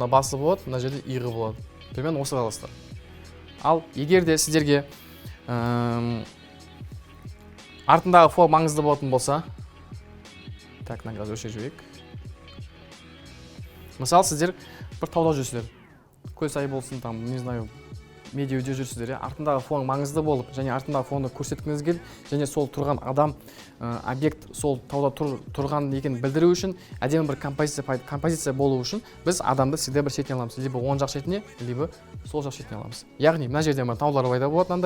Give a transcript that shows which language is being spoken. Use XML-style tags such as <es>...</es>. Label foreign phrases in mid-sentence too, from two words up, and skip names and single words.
<kk>Мына басы болады, мына жерде иығы болады. Примерно осы қаласыздар. Ал егер де сіздерге артындағы фон маңызды болатын болса, так, мына қазір өшіріп жіберейік. Мысалы сіздер бір тауда жүрсіздер. Көл сайы болсын,</kk> <ru>там, не знаю,</ru> <kk>медеуде жүрсіздер, артындағы фон маңызды болып, және артындағы фонды көрсеткіңіз келіп, және сол тұрған адам, объект сол тауда тұрған екенін білдіру үшін, әдемі бір композиция болу үшін, біз адамды всегда бір шетіне аламыз. Либо оң жақ шетіне, либо сол жақ шетіне аламыз. Яғни, мына жерде таулар пайда болады мынандай.</kk>